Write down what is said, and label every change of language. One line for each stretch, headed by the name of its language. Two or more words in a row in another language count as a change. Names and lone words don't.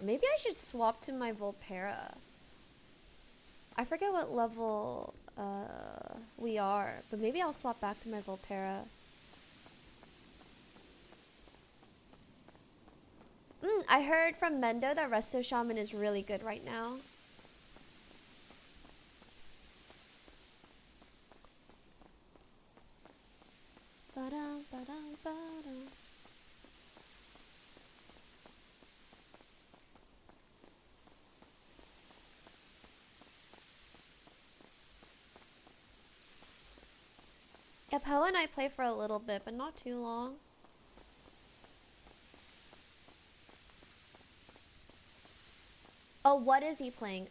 English: Maybe I should swap to my Volpera. I forget what level we are, but maybe I'll swap back to my Volpera. I heard from Mendo that Resto Shaman is really good right now. Ba-dum, ba-dum, ba-dum. Yeah, Poe and I play for a little bit, but not too long. Oh, what is he playing?